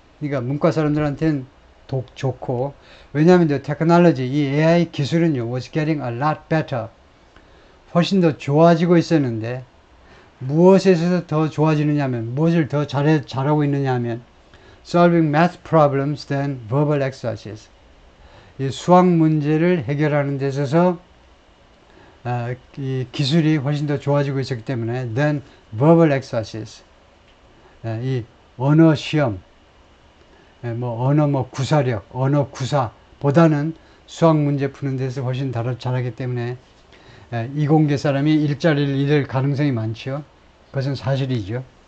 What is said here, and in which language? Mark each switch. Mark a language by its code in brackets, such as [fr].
[ko] 그러니까 문과 사람들한테는 좋고, 왜냐하면 테크놀로지, 이 AI 기술은요, [en] was getting a lot better. [ko] 훨씬 더 좋아지고 있었는데, 무엇에서 더 좋아지느냐 하면, 무엇을 더 잘하고 있느냐 하면, [en] solving math problems than verbal exercises. [ko] 이 수학 문제를 해결하는 데 있어서 이 기술이 훨씬 더 좋아지고 있었기 때문에 [en] than verbal exercises. [ko] 이 언어 시험, 언어 구사력, 언어 구사보다는 수학 문제 푸는 데서 훨씬 잘하기 때문에 이공계 사람이 일자리를 잃을 가능성이 많죠. 그것은 사실이죠.